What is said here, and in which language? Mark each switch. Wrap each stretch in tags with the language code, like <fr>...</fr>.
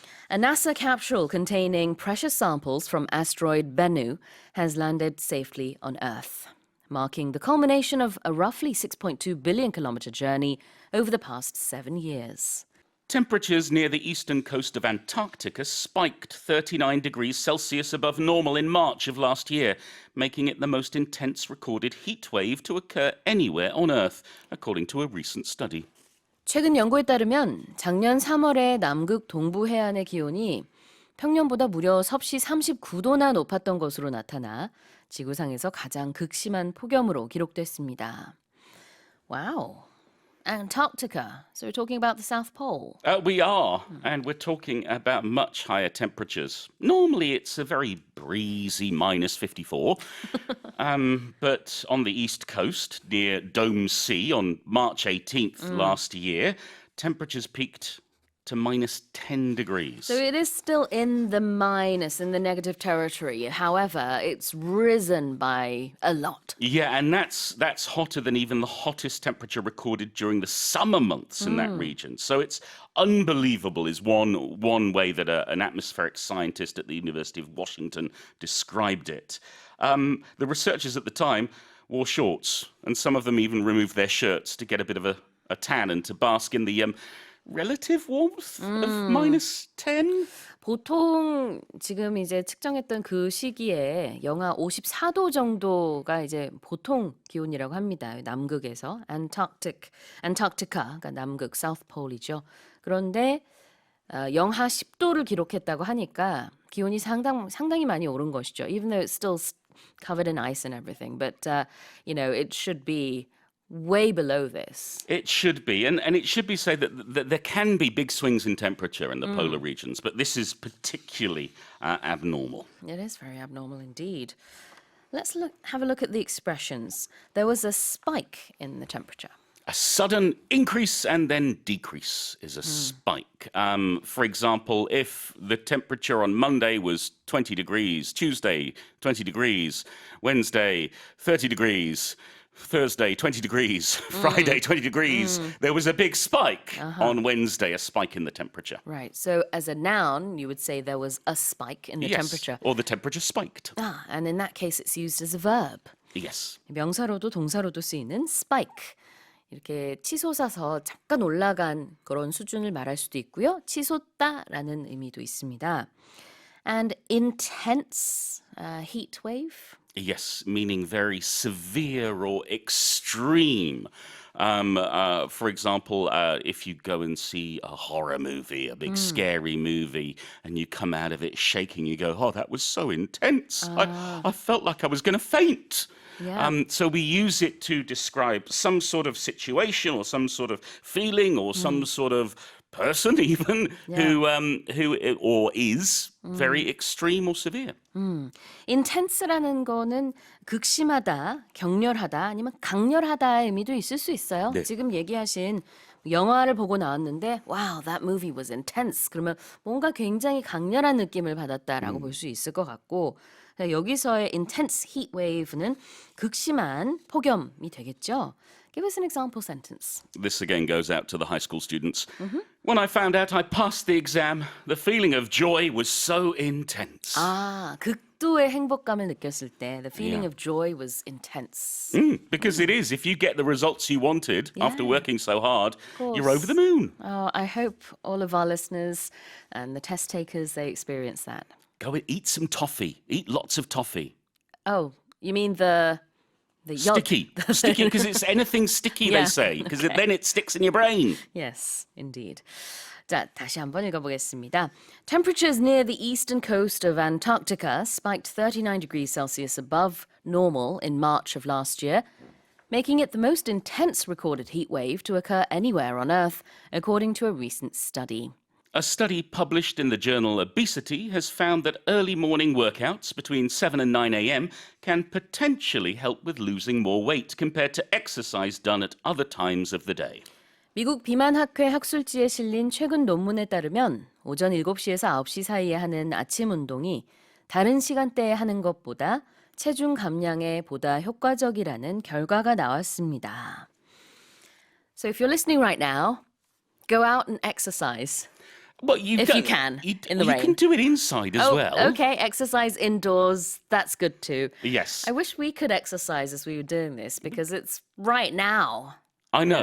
<en>A NASA capsule containing precious samples from asteroid Bennu has landed safely on Earth, marking the culmination of a roughly 6.2 billion kilometer journey over the past 7 years. Temperatures near the eastern coast of Antarctica spiked 39 degrees Celsius above normal in March of last year, making it the most intense recorded heat wave to occur anywhere on Earth, according to a recent study.</en> <ko>최근 연구에 따르면 작년 3월에 남극 동부 해안의 기온이 평년보다 무려 섭씨 39도나 높았던 것으로 나타나 지구상에서 가장 극심한 폭염으로 기록됐습니다.</ko> <en>Wow. Antarctica. So we're talking about the South Pole. We are, and we're talking about much higher temperatures. Normally it's a very breezy minus 54, but on the east coast near Dome Sea on March 18th last year, temperatures peaked to minus 10 degrees. So it is still in the minus, in the negative territory. However, it's risen by a lot. Yeah, and that's hotter than even the hottest temperature recorded during the summer months in that region. So it's unbelievable is one way that an atmospheric scientist at the University of Washington described it. The researchers at the time wore shorts, and some of them even removed their shirts to get a bit of a tan and to bask in the relative warmth of minus 10?</en> <ko>보통 지금 이제 측정했던 그 시기에 영하 54도 정도가 이제 보통 기온이라고 합니다. 남극에서 Antarctica, 그러니까 남극 South Pole이죠. 그런데 영하 10도를 기록했다고 하니까 기온이 상당히 많이 오른 것이죠.</ko> <en>Even though it's still covered in ice and everything, but it should be way below this. It should be, and it should be said that there can be big swings in temperature in the polar regions, but this is particularly abnormal. It is very abnormal indeed. Let's have a look at the expressions. There was a spike in the temperature. A sudden increase and then decrease is a spike. For example, if the temperature on Monday was 20 degrees, Tuesday 20 degrees, Wednesday 30 degrees, Thursday, 20 degrees, Friday, 20 degrees. There was a big spike on Wednesday, a spike in the temperature. Right. So as a noun, you would say there was a spike in the temperature. Or the temperature spiked. And in that case, it's used as a verb. Yes.</en> <ko>명사로도 동사로도 쓰이는 spike. 이렇게 치솟아서 잠깐 올라간 그런 수준을 말할 수도 있고요. 치솟다라는 의미도 있습니다.</ko> <en>And intense heat wave. Yes, meaning very severe or extreme. For example, if you go and see a horror movie, a big scary movie, and you come out of it shaking, you go, oh, that was so intense. I felt like I was going to faint. Yeah. So we use it to describe some sort of situation or some sort of feeling or some sort of person even who or is very extreme or severe.</en> <ko>intense라는 거는 극심하다, 격렬하다, 아니면 강렬하다의 의미도 있을 수 있어요. 네. 지금 얘기하신 영화를 보고 나왔는데</ko> <en>wow, that movie was intense.</en> <ko>그러면 뭔가 굉장히 강렬한 느낌을 받았다라고 볼 수 있을 것 같고 여기서의</ko> <en>intense heat wave</en> <ko>는 극심한 폭염이 되겠죠.</ko> <en>Give us an example sentence. This again goes out to the high school students. When I found out I passed the exam, the feeling of joy was so intense.</en> <ko>아, 극도의 행복감을 느꼈을 때</ko> <en>the feeling Yeah. of joy was intense. Because it is. If you get the results you wanted after working so hard, you're course. over the moon. Oh, I hope all of our listeners and the test takers, they experience that. Go and eat some toffee. Eat lots of toffee. Oh, you mean the Sticky. Sticky, because it's anything sticky, Yeah, they say. Because okay. then it sticks in your brain. Yes, indeed.</en> <ko>자, 다시 한번 읽어보겠습니다.</ko> <en>Temperatures near the eastern coast of Antarctica spiked 39 degrees Celsius above normal in March of last year, making it the most intense recorded heat wave to occur anywhere on Earth, according to a recent study. A study published in the journal Obesity has found that early morning workouts between 7 and 9 a.m. can potentially help with losing more weight compared to exercise done at other times of the day.</en> <ko>미국 비만학회 학술지에 실린 최근 논문에 따르면 오전 7시에서 9시 사이에 하는 아침 운동이 다른 시간대에 하는 것보다 체중 감량에 보다 효과적이라는 결과가 나왔습니다.</ko> <en>So if you're listening right now, go out and exercise. Well, If you can, in the you rain. can do it inside as well. Okay, exercise indoors, that's good too. Yes. I wish we could exercise as we were doing this because it's right now. I know.</en>